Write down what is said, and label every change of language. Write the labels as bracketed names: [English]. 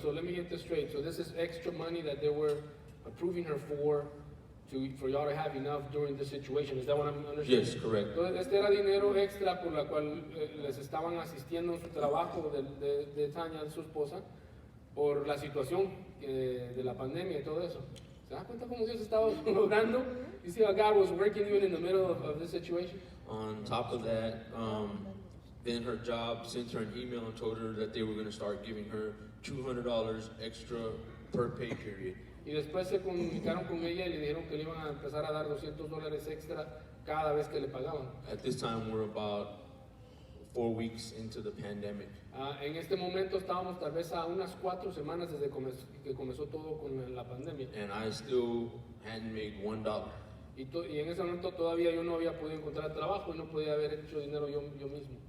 [English] So let me get this straight. So this is extra money that they were approving her for y'all to have enough during this situation. Is that what I'm understanding? Yes, correct. [Spanish] Entonces, este era dinero extra por la cual les estaban asistiendo en su trabajo de Tania, su esposa, por la situación de la pandemia y todo eso. ¿Se da cuenta cómo Dios estaba obrando? [English] You see how God was working even in the middle of this situation? On top of that, then her job sent her an email and told her that they were going to start giving her $200 extra per pay period. [Spanish] Y después se comunicaron con ella y le dijeron que le iban a empezar a dar $200 extra cada vez que le pagaban. [English] At this time, we're about 4 weeks into the pandemic. [Spanish] En este momento estábamos tal vez a unas 4 semanas desde que comenzó todo con la pandemia. [English] And I still hadn't made $1. [Spanish] Y en ese momento todavía yo no había podido encontrar trabajo y no podía haber hecho dinero yo mismo.